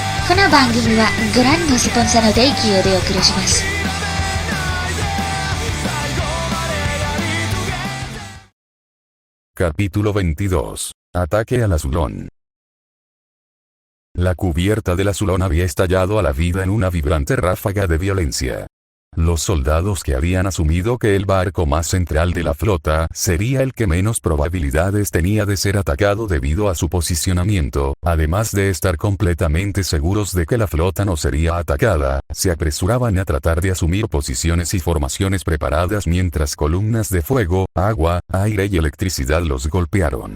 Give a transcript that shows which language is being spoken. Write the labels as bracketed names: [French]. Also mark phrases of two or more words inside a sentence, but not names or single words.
[Japanese] この番組はご覧のスポンサーの提供でお送りします。 [Spanish] Capítulo 22. Ataque al azulón. La cubierta del azulón había estallado a la vida en una vibrante ráfaga de violencia. Los soldados que habían asumido que el barco más central de la flota sería el que menos probabilidades tenía de ser atacado debido a su posicionamiento, además de estar completamente seguros de que la flota no sería atacada, se apresuraban a tratar de asumir posiciones y formaciones preparadas mientras columnas de fuego, agua, aire y electricidad los golpearon.